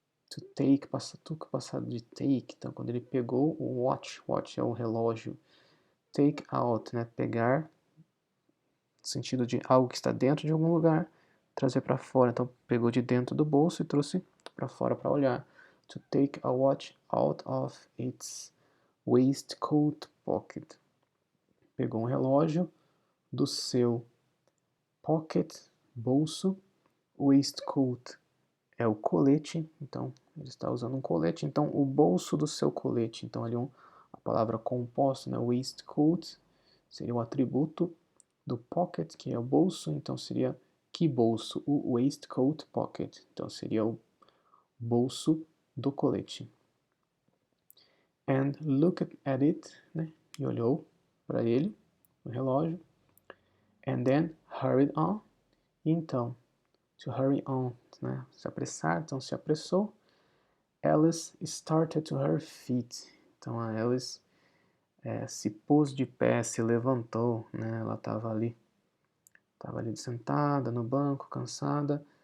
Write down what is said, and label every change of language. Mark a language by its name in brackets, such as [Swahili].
[Portuguese] To take, took passado de take, então quando ele pegou o watch, watch é o relógio. Take out, né, pegar, no sentido de algo que está dentro de algum lugar, trazer para fora. Então pegou de dentro do bolso e trouxe para fora para olhar. [English] To take a watch out of its waistcoat pocket. [Portuguese] Pegou um relógio do seu pocket, bolso, waistcoat é o colete, então ele está usando um colete, então o bolso do seu colete, então ali a palavra composta, né, waistcoat, seria o atributo do pocket, que é o bolso, então seria Que bolso? O waistcoat pocket. Então seria o bolso do colete. [English] And looked at it, [Portuguese] né? E olhou para ele, o relógio. [English] And then hurried on. [Portuguese] E então, [English] to hurry on, né? [Portuguese] Se apressar, então se apressou. [English] Alice started to her feet. [Portuguese] Então a Alice se pôs de pé, se levantou, né? Ela estava ali sentada no banco, cansada.